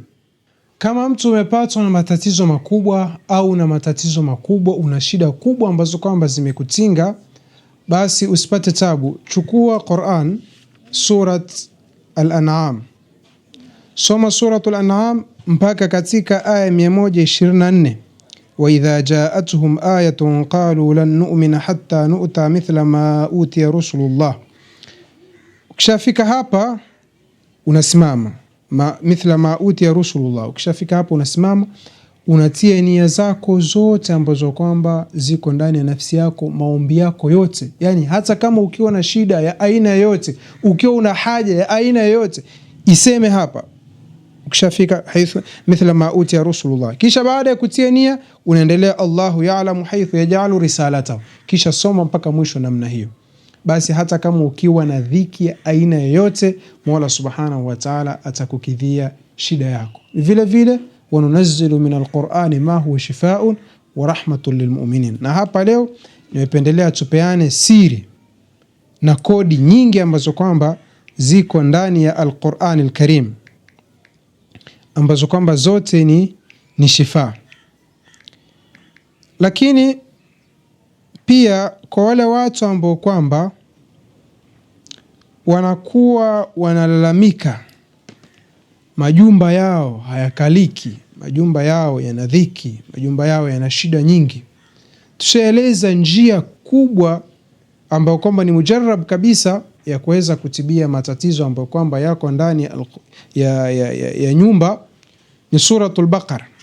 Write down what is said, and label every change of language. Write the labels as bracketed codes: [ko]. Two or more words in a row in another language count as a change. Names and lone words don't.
[sw] Kama mtu umepatwa na matatizo makubwa au na matatizo makubwa, una shida kubwa ambazo kwamba zimekutinga, basi usipate tabu, chukua Qur'an surat Al-An'am, soma suratul An'am mpaka katika aya 124, [ar] وإذا جاءتهم آية قالوا لن نؤمن حتى نؤتى مثل ما أوتي رسل الله. [sw] Ukishafika hapa unasimama [ar] مثل ما أوتي رسل الله. [sw] Ukishafika hapa unasimama, unatia nia zako zote ambazo kwamba ziko ndani ya nafsi yako, maombi yako yote. Yani hata kama ukiwa na shida ya aina yote, ukiwa una haja ya aina yote, iseme hapa. Ukishafika [ar] حيث مثل ما أوتي رسل الله, [sw] kisha baada ya kutia nia unaendelea [ar] الله أعلم حيث يجعل رسالته, [sw] kisha soma mpaka mwisho namna hiyo. Basi hata kama ukiwa na dhiki ya aina yoyote, Mola [ar] سبحانه وتعالى [sw] atakukidhia shida yako. Vile vile [ar] وننزل من القرآن ما هو شفاء ورحمة للمؤمنين. [sw] Na hapa leo nimependelea tupeane siri na kodi nyingi ambazo kwamba ziko ndani ya Al-Qur'an al-Karim, ambazo kwamba zote ni shifa. Lakini pia kwa wale watu ambao kwamba wanakuwa wanalalamika majumba yao hayakaliki, majumba yao yana dhiki, majumba yao yana shida nyingi, tushaeleza njia kubwa ambayo kwamba ni mujarrab kabisa ya kuweza kutibia matatizo ambayo kwamba yako ndani ya nyumba, ni suratul Baqara.